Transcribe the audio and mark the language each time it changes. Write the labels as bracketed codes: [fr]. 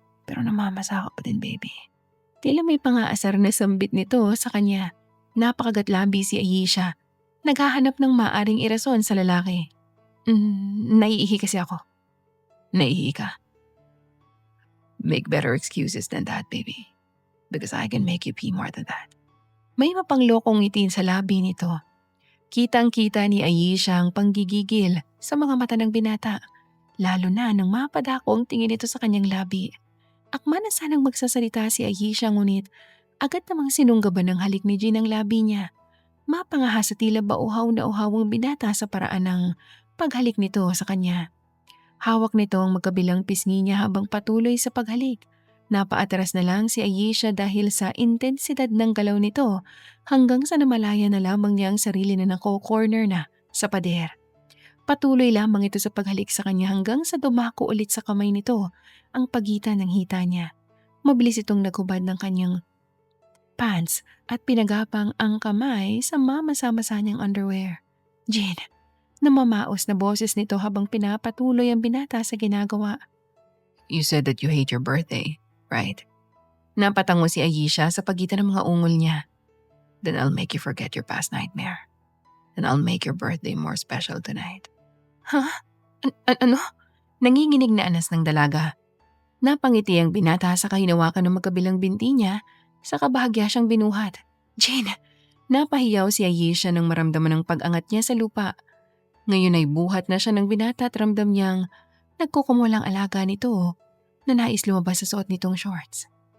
[tl] Pero namamasa ka pa din, baby. Tila may pangaasar na sambit nito sa kanya. Napakagatlabi si Ayesha. Naghahanap ng maaring irason sa lalaki. Naiihi kasi ako. Naiihi ka? [en] Make better excuses than that, baby. Because I can make you pee more than that. [tl] May mapanglokong ngitin sa labi nito. Kitang-kita ni Ayesha ang panggigigil sa mga mata ng binata. Lalo na nang mapadako ang tingin nito sa kanyang labi. Akma na sanang magsasalita si Ayesha ngunit agad namang sinunggaban ng halik ni Jean ang labi niya. Mapangahas sa tila ba uhaw na uhawang binata sa paraan ng paghalik nito sa kanya. Hawak nito ang magkabilang pisngi niya habang patuloy sa paghalik. Napaatras na lang si Ayesha dahil sa intensidad ng galaw nito hanggang sa namalaya na lamang niya ang sarili na nako-corner na sa pader. Patuloy lamang ito sa paghalik sa kanya hanggang sa dumako ulit sa kamay nito ang pagitan ng hita niya. Mabilis itong naghubad ng kanyang pants at pinagapang ang kamay sa mamasa-masa niyang underwear. Jean, namamaos na boses nito habang pinapatuloy ang binata sa ginagawa. [en] You said that you hate your birthday, right? [tl] Napatango si Ayesha sa pagitan ng mga ungol niya. [en] Then I'll make you forget your past nightmare. And I'll make your birthday more special tonight. [tl] Huh? Ano? Nanginginig na anas ng dalaga. Napangiti ang binata sa kahinawakan ng magkabilang binti niya sa kabahagya siyang binuhat. Jean! Napahiyaw si Ayesha nang maramdaman ng pag-angat niya sa lupa. Ngayon ay buhat na siya ng binata at ramdam niyang nagkukumulang alaga nito na nais lumabas sa suot nitong shorts.